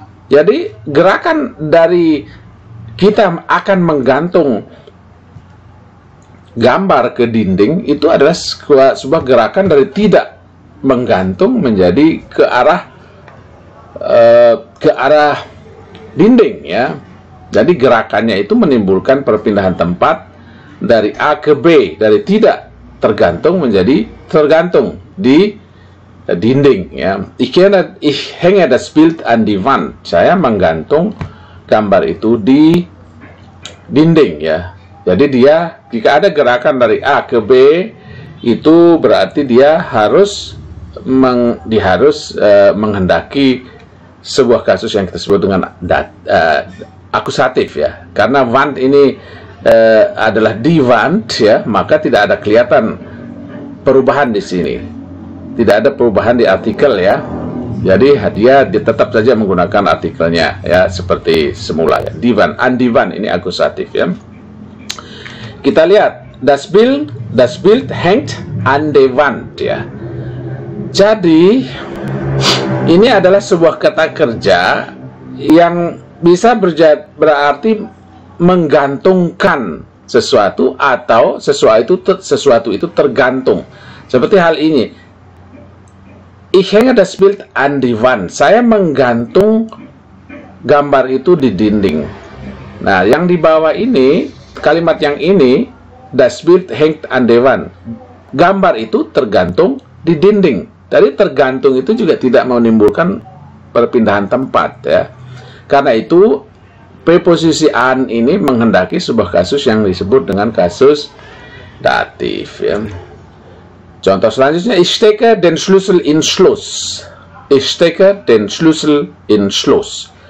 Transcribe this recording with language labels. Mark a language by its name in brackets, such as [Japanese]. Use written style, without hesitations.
[Indonesian] Jadi gerakan dari kita akan menggantung gambar ke dinding itu adalah sebuah gerakan dari tidak menggantung menjadi ke arah dinding ya. Jadi gerakannya itu menimbulkan perpindahan tempat dari A ke B, dari tidak tergantung menjadi tergantung di dinding ya. [German] Ich hänge das Bild an die Wand. [Indonesian] Saya menggantung gambar itu di dinding ya. Jadi dia, jika ada gerakan dari A ke B, itu berarti dia harus menghendaki sebuah kasus yang kita sebut dengan akusatif ya. Karena Wand ini adalah di Wand ya, maka tidak ada kelihatan perubahan di sini. Tidak ada perubahan di artikel ya. Jadi dia tetap saja menggunakan artikelnya ya, seperti semula ya. [German] Die Wand, an die Wand [Indonesian] ini akusatif ya. Kita lihat [German] das Bild hängt an der Wand ya. [Indonesian] Jadi ini adalah sebuah kata kerja yang bisa berarti menggantungkan sesuatu atau sesuatu itu tergantung. Seperti hal ini. [German] Ich hänge das Bild an die Wand. [Indonesian] Saya menggantung gambar itu di dinding. Nah, yang di bawah ini, kalimat yang ini, [German] das Bild hängt an der Wand. [Indonesian] Gambar itu tergantung di dinding. Dari tergantung itu juga tidak menimbulkan perpindahan tempat ya. Karena itu preposisi an ini menghendaki sebuah kasus yang disebut dengan kasus datif ya. Contoh selanjutnya, [German] ich stecke den Schlüssel in Schloss. Ich stecke den Schlüssel in Schloss.